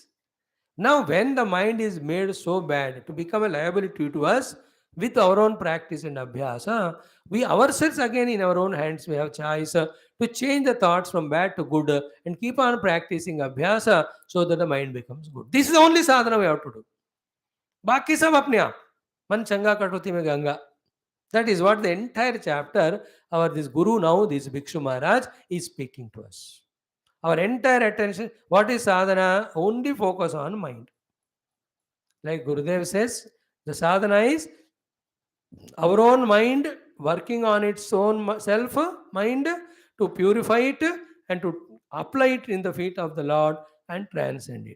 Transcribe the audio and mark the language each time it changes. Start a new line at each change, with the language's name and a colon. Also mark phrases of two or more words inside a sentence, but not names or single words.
English: Now, when the mind is made so bad to become a liability to us with our own practice and abhyasa, we ourselves again in our own hands, we have choice to change the thoughts from bad to good and keep on practicing abhyasa so that the mind becomes good. This is the only sadhana we have to do.
Hindi: बाकी सब अपने आप. मन चंगा कठौती में गंगा.
English: That is what the entire chapter, our this Guru now, this Bhikshu Maharaj is speaking to us. Our entire attention, what is sadhana? Only focus on mind. Like Gurudev says, the sadhana is our own mind working on its own self mind to purify it and to apply it in the feet of the Lord and transcend it.